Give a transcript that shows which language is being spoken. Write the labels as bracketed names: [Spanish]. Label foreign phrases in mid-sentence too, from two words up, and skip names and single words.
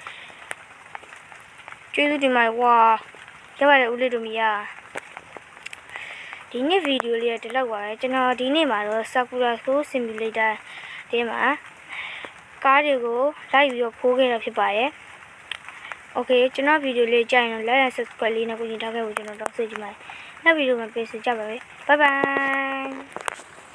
[Burmese] ကျေးဇူးတင်ပါတယ်ကွာရပါတယ်ဦးလေးတို့မီယာဒီနေ့ဗီဒီယိုလေးကဒီလောက်ပါပဲကျွန်တော်ဒီနေ့မှာတော့ Sakura School Simulator ဒီမှာကားတွေကိုလိုက်ပြီးတော့ဖိုးခဲ့တာဖြစ်ပါတယ်။ Okay ကျွန်တော်ဗီဒီယိုလေးကြိုက်ရင် [English] like and subscribe [Burmese] လေးနဲ့ကိုညီထားခဲ့ဖို့ကျွန်တော်တောင်းဆိုချင်ပါတယ်။နောက်ဗီဒီယိုမှာပြန်ဆုံကြပါမယ်။ [English] Bye bye